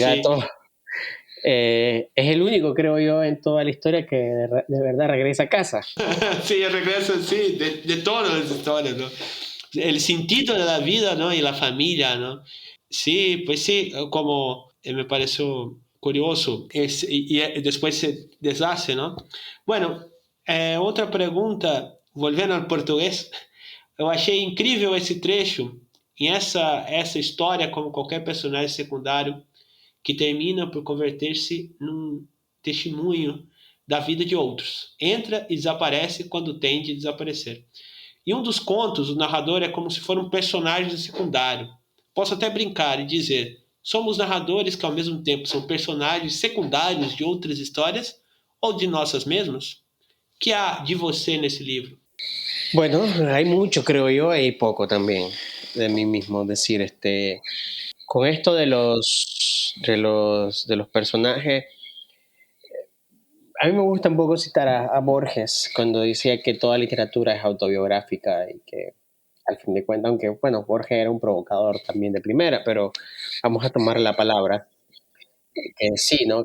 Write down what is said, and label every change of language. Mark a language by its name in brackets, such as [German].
[Spanish] gato es el único, creo yo, en toda la historia que de verdad regresa a casa. Sí, el regreso, sí, de todas las historias, ¿no? El sentido de la vida, ¿no? Y la familia, ¿no? Sí, pues sí, como me pareció curioso. Después se deshace, ¿no? [Portuguese] Bueno, outra pergunta, volvendo ao português, eu achei incrível esse trecho e essa história, como qualquer personagem secundário, que termina por converter-se num testemunho da vida de outros. Entra e desaparece quando tem de desaparecer. Em um dos contos, o narrador é como se for um personagem secundário. Posso até brincar e dizer: somos narradores que ao mesmo tempo são personagens secundários de outras histórias ou de nossas mesmas? O que há de você nesse livro? [Spanish] Bueno, hay mucho, creo yo, y poco también de mí mismo. Es decir, con esto de los personajes, a mí me gusta un poco citar a Borges cuando decía que toda literatura es autobiográfica y que al fin de cuentas, aunque bueno, Borges era un provocador también de primera, pero vamos a tomar la palabra, que sí, ¿no?